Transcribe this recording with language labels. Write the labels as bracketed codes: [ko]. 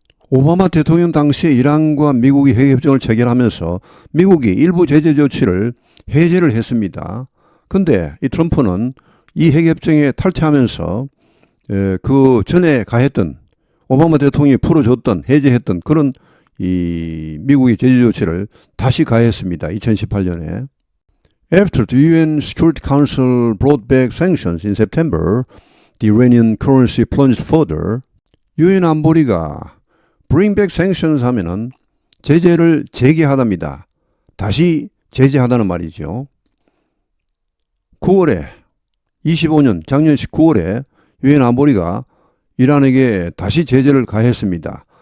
[ko] 오바마 대통령 당시에 이란과 미국이 핵협정을 체결하면서 미국이 일부 제재 조치를 해제를 했습니다. 근데 이 트럼프는 이 핵협정에 탈퇴하면서 그 전에 가했던 오바마 대통령이 풀어줬던 해제했던 그런 이 미국의 제재 조치를 다시 가했습니다. 2018년에. [en] After the UN Security Council brought back sanctions in September, the Iranian currency plunged further. [ko] 유엔 안보리가 [en] bring back sanctions [ko] 하면은 제재를 재개하답니다. 다시 제재하다는 말이죠. 9월에 25년 작년 9월에 유엔 안보리가 이란에게 다시 제재를 가했습니다.